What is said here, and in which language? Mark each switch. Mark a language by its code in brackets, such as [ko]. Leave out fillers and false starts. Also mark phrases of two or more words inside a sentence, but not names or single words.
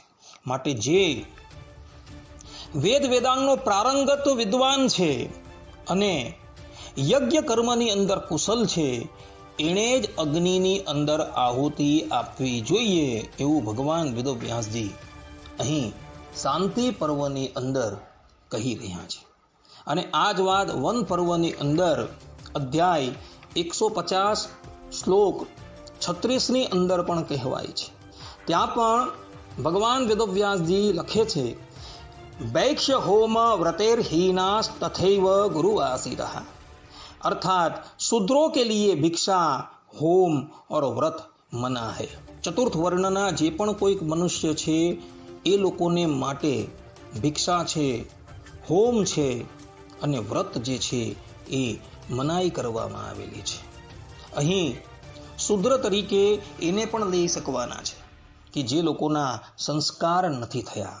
[gu] માટે જે વેદ વેદાંગનો પ્રારંગત વિદ્વાન છે અને યજ્ઞ કર્મની અંદર કુશલ છે એણે જ અગ્નિની અંદર આહુતિ આપવી જોઈએ એવું ભગવાન વેદવ્યાસજી અહીં શાંતિ પર્વની અંદર કહી રહ્યા છે. અને આ જ વાત વન પર્વની અંદર અધ્યાય 150 શ્લોક 36 ની અંદર પણ કહેવાય છે. ત્યાં પણ ભગવાન વેદવ્યાસજી લખે છે [sa] वैक्ष्य होम व्रतेर्हीनास तथैव गुरुवासितः. [hi] अर्थात शूद्रों के लिए भिक्षा, होम और व्रत मना है. [gu] ચતુર્થ વર્ણના જે પણ કોઈક મનુષ્ય છે એ લોકોને માટે ભિક્ષા છે, હોમ છે અને વ્રત જે છે એ મનાઈ કરવામાં આવેલી છે. અહીં શૂદ્ર તરીકે એને પણ લઈ શકવાના છે કે જે લોકોના સંસ્કાર નથી થયા.